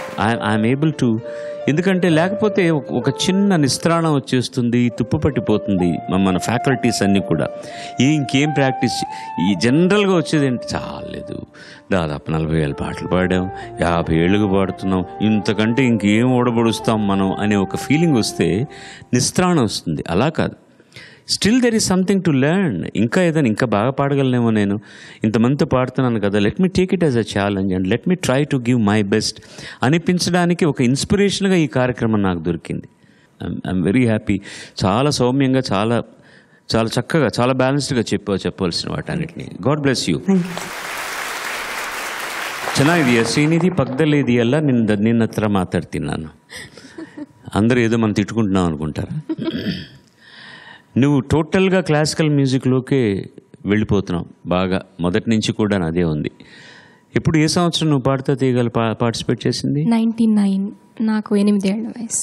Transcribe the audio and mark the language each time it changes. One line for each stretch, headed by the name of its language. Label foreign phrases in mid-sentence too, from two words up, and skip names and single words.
English: I'm able to,
Telugu: ఎందుకంటే లేకపోతే ఒక చిన్న నిస్త్రాణం వచ్చేస్తుంది, తుప్పు పట్టిపోతుంది మన ఫ్యాకల్టీస్ అన్నీ కూడా. ఇంకేం ప్రాక్టీస్, ఈ జనరల్గా వచ్చేది ఏంటి, చాలేదు దాదాపు 40,000 పాటలు పాడాం, 50 ఏళ్ళుగా పాడుతున్నాం, ఇంతకంటే ఇంకేం ఓడబడుస్తాం మనం అనే ఒక ఫీలింగ్ వస్తే నిస్త్రాణం వస్తుంది. అలా కాదు,
English: Still there is something to learn.
Telugu: ఇంకా ఏదైనా ఇంకా బాగా పాడగలనేమో, నేను ఇంతమందితో పాడుతున్నాను కదా,
English: let me take it as a challenge and let me try to give my best
Telugu: అనిపించడానికి ఒక ఇన్స్పిరేషన్గా ఈ కార్యక్రమం నాకు దొరికింది.
English: I'm very happy.
Telugu: చాలా సౌమ్యంగా, చాలా చాలా చక్కగా, చాలా బ్యాలెన్స్డ్గా చెప్పవలసిన వాటన్నిటిని.
English: God bless you.
Kannada: ಚೆನ್ನಾಗಿದೆಯಾ ಶ್ರೀನಿಧಿ? ಪಕ್ಕದಲ್ಲೇ ಇದೆಯಲ್ಲ, ನಿನ್ನ ಹತ್ರ ಮಾತಾಡ್ತೀನಿ ನಾನು.
Telugu: అందరూ ఏదో మనం తిట్టుకుంటున్నాం అనుకుంటారా? నువ్వు టోటల్గా
English: classical musicలోకే
Telugu: వెళ్ళిపోతున్నావు బాగా, మొదటి నుంచి కూడా అదే ఉంది. ఇప్పుడు ఏ సంవత్సరం నువ్వు పాడుతా తీయగల పార్టిసిపేట్ చేసింది? 99, నాకు 8 ఏళ్ళ వయసు.